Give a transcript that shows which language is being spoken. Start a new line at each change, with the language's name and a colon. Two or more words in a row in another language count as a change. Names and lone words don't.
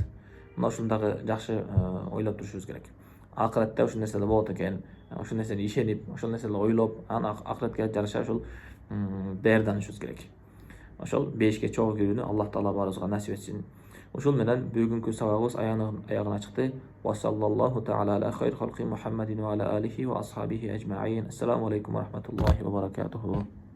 Kyrgyz: Мына ушуну дагы жакшы ойлоп турушубуз керек. Акыретте ушул нерселер болот экен, ушул нерсени ишенип, ошол нерселерди ойлоп, анан акыретке жараша ушул даярданышыбыз керек. Ошол бейишке чогуу кирүүнү Аллах Таала баарыбызга насип этсин. Ушул менен бүгүнкү сабагыбыз аягына чыкты.
Arabic: وصلى الله تعالى على خير خلقه محمد وعلى آله وأصحابه أجمعين. السلام عليكم ورحمة الله وبركاته.